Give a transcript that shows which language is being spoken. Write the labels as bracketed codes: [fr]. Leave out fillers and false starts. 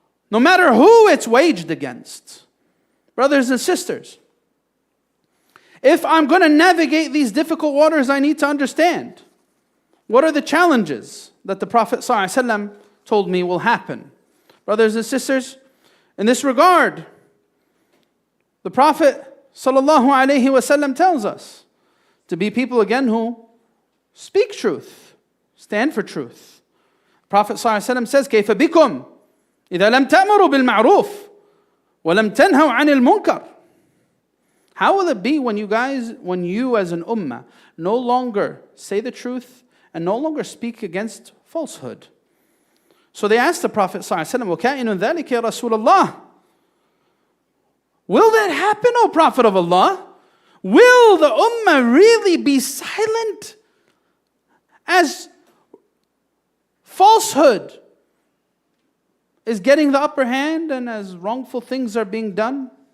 [en] No matter who it's waged against. Brothers and sisters, if I'm going to navigate these difficult waters, I need to understand what are the challenges that the Prophet ﷺ told me will happen. Brothers and sisters, in this regard, the Prophet ﷺ tells us to be people again who speak truth, stand for truth. The Prophet ﷺ says, [ar] كيف بكم إذا لم تأمروا بالمعروف ولم تنهوا عن المنكر. [en] How will it be when you as an ummah no longer say the truth and no longer speak against falsehood? So they asked the Prophet ﷺ, [ar] وَكَائِنٌ ذَلِكَ يَا رَسُولَ اللَّهِ. [en] Will that happen, O Prophet of Allah? Will the ummah really be silent as falsehood is getting the upper hand and as wrongful things are being done?